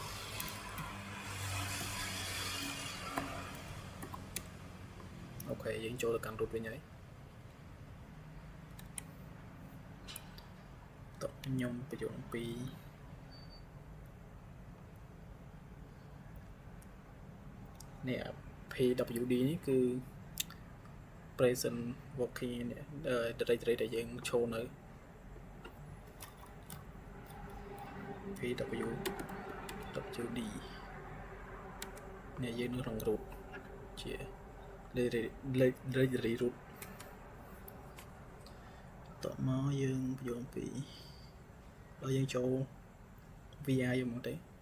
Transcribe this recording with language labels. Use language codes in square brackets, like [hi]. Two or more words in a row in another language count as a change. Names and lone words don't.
[km] អូខេយើងចូលទៅកាន់ root វិញហើយ តោះខ្ញុំបញ្យល់អំពីនេះ PWD នេះគឺ [en] present working directory [km] ដែលយើងចូលនៅ PWD នេះយើងនៅក្នុង root ជា [en] directory root [km] តោះមកយើងបញ្យល់អំពីដល់យើងចូល VI យកមកទេ